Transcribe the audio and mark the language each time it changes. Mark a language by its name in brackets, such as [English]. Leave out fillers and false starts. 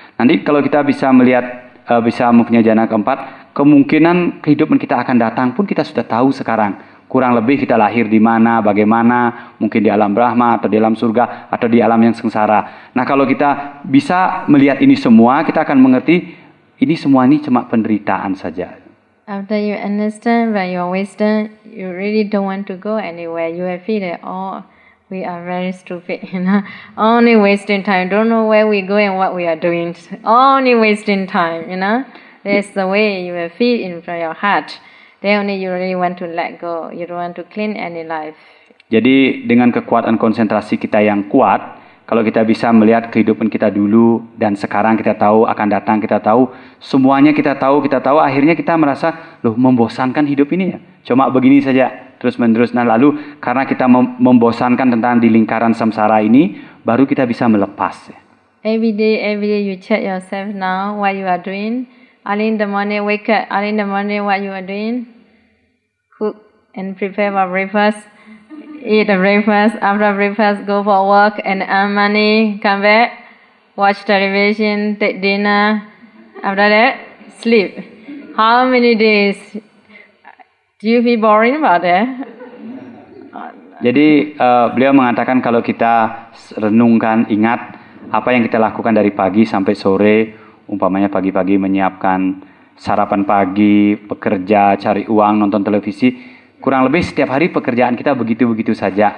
[Indonesian] Nanti kalau kita bisa melihat, bisa mempunyai jana keempat, kemungkinan kehidupan kita akan datang pun kita sudah tahu sekarang. Kurang lebih kita lahir di mana, bagaimana, mungkin di alam Brahma atau di alam surga atau di alam yang sengsara. Nah, kalau kita bisa melihat ini semua, kita akan mengerti ini semua ini cuma penderitaan saja. [English] After you understand by your wisdom, you really don't want to go anywhere. You will feel that, we are very stupid, Only wasting time. Don't know where we go and what we are doing. Only wasting time, That's the way you will feel in your heart. Then only you really want to let go. You don't want to clean any life. [Indonesian] Jadi dengan kekuatan konsentrasi kita yang kuat, kalau kita bisa melihat kehidupan kita dulu dan sekarang kita tahu akan datang, kita tahu semuanya, kita tahu, akhirnya kita merasa membosankan hidup ini ya. Cuma begini saja terus-menerus. Nah, lalu karena kita membosankan tentang di lingkaran samsara ini, baru kita bisa melepas. [English] Every day you check yourself now what you are doing. Early in the morning, wake up. Early in the morning, what you are doing? Cook and prepare for breakfast. Eat a breakfast. After breakfast, go for work and earn money. Come back, watch television, take dinner. After that, sleep. How many days? Do you feel boring about that? [Indonesian] Jadi beliau mengatakan kalau kita renungkan, ingat apa yang kita lakukan dari pagi sampai sore, umpamanya pagi-pagi menyiapkan sarapan pagi, bekerja, cari uang, nonton televisi, kurang lebih setiap hari pekerjaan kita begitu-begitu saja.